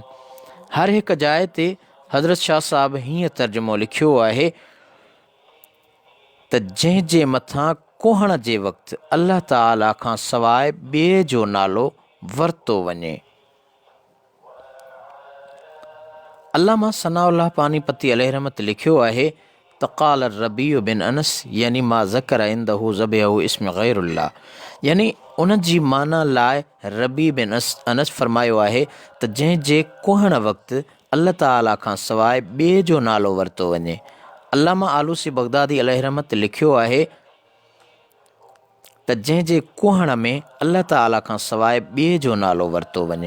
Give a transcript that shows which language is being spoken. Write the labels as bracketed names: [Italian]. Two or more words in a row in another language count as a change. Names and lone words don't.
[Sindhi] हर हिकु जाइ ते हज़रत शाह साहब हीअं तर्जुमो लिखियो आहे त जंहिं जे मथां कुहण जे वक़्तु [Arabic] الله تعالى [Sindhi] खां सवाइ ॿिए जो नालो वरितो वञे। अल्लामा सनाउल्लाह पानीपती [Arabic] عليه رحمة [Sindhi] लिखियो आहे त [Arabic] قال ربيع بن أنس, [Sindhi] यानी [Arabic] ما ذكر عنده ذبحه اسم غير الله, [Sindhi] यानी उन जी माना लाइ रबी बिन अनस फरमायो आहे त जंहिं जे कुहण वक़्तु [Arabic] الله تعالى [Sindhi] खां सवाइ ॿिए जो नालो वरितो वञे। अल्लामा आलूसी बगदादी [Arabic] عليه رحمة [Sindhi] लिखियो आहे त जंहिं जे कुहण में [Arabic] الله تعالى [Sindhi] खां सवाइ ॿिए जो नालो वरितो वञे।